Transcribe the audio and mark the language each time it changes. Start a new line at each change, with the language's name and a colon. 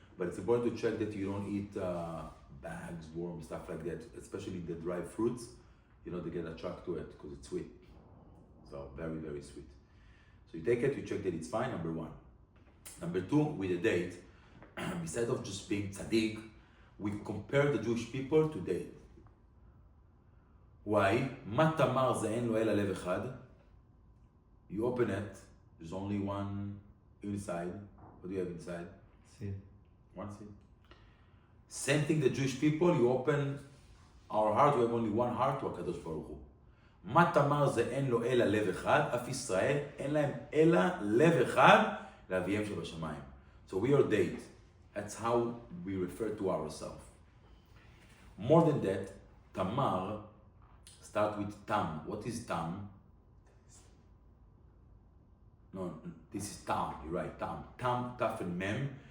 English: But it's important to check that you don't eat bags, worms, stuff like that, especially the dry fruits. You know, they get attracted to it because it's sweet. So very, very sweet. So you take it, you check that it's fine, number one. Number two, with a date, instead of just being tzaddik, we compare the Jewish people to date. Why?
Hebrew: מה תמר זה אין לו אלא לב אחד.
English: You open it, there's only one inside. What do you have inside? Seed. One seed. Same thing the Jewish people, you open our heart, we have only one heart to הקדוש ברוך הוא.
Hebrew: מה תמר זה אין לו אלא לב אחד, אף ישראל אין להם אלא לב אחד לאביהם שבשמיים.
English: So we are date. That's how we refer to ourselves. More than that, Tamar start with Tam. What is Tam? No, this is Tam. You're right, Tam. Tam, Taf, and Mem.